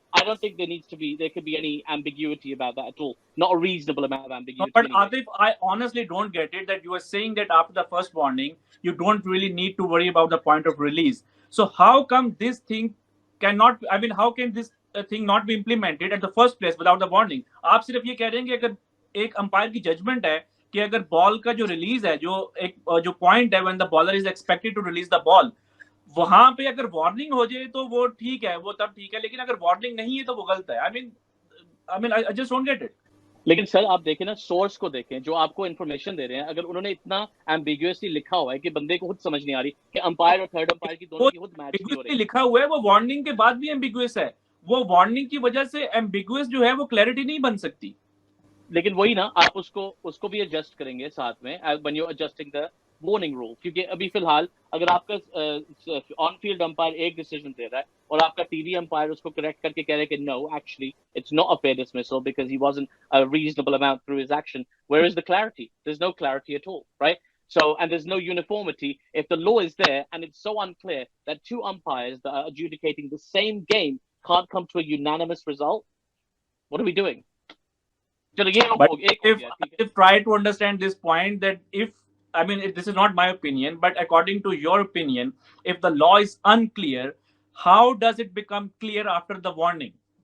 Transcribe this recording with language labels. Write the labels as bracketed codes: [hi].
[en] I don't think there could be any ambiguity about that at all. Not a reasonable amount of ambiguity. No, but Aatif, I honestly don't get it that you are saying that after the first warning, you don't really need to worry about the point of release. So how come this thing cannot? I mean, how can this thing not be implemented at the first place without the warning? [hi] आप सिर्फ ये कह रहे हैं कि अगर एक umpire की जजमेंट है कि अगर बॉल का जो रिलीज है जो पॉइंट है [en] when the bowler is expected to release the ball [hi] वहां पे अगर वार्निंग हो जाए तो वो ठीक है वो तब ठीक है लेकिन अगर वार्निंग नहीं है तो वो गलत है [en] I mean I just don't get it [hi] लेकिन सर आप देखें ना सोर्स को देखें जो आपको इन्फॉर्मेशन दे रहे हैं अगर उन्होंने इतना एम्बिगुअसली लिखा हुआ है कि बंदे को खुद समझ नहीं आ रही कि अंपायर और थर्ड अंपायर की दोनों की खुद मैच नहीं हो रही लिखा हुआ है वो वार्निंग के बाद भी एम्बिगुअस है वो वार्निंग की वजह से एम्बिगुअस जो है वो क्लैरिटी नहीं बन सकती लेकिन वही ना आप उसको भी एडजस्ट करेंगे साथ में [en] when you adjusting the warning rule [hi] क्योंकि अभी फिलहाल अगर आपका ऑन फील्ड अंपायर एक डिसीजन दे रहा है और आपका टीवी अंपायर उसको करेक्ट करके कह रहा है कि [en] No actually it's not a fair dismissal because he wasn't a reasonable amount through his action where is the clarity there is no clarity at all right So, and there's no uniformity. If the law is there and it's so unclear that two umpires that are adjudicating the same game can't come to a unanimous result, what are we doing? But if try to understand this point that if I mean this is not my opinion but according to your opinion if the law is unclear how does it become clear after the warning